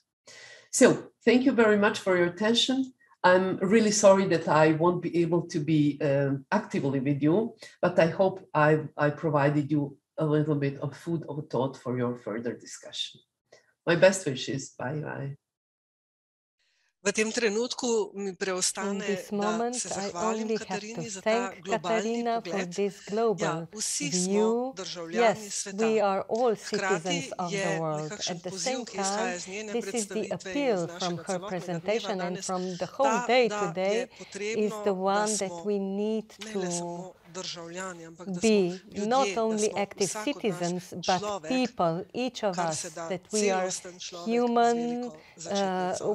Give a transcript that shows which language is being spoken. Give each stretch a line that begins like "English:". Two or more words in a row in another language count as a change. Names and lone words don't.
English: So thank you very much for your attention. I'm really sorry that I won't be able to be actively with you, but I hope I provided you a little bit of food of thought for your further discussion. My best wishes. Bye-bye.
Slovenian: V tem trenutku mi preostane, da se zahvalim Katarini za ta globalni pogled. Ja, vsi smo državljani sveta. Hkrati je nekakšen poziv, ki izhaja iz njene predstavitve in iz našega celotnega dneva danes, ta, da je potrebno, da smo ne le samo državljani, ampak da smo ljudje, da smo vsakodnevni človek, kar se da celosten človek z veliko začetnico.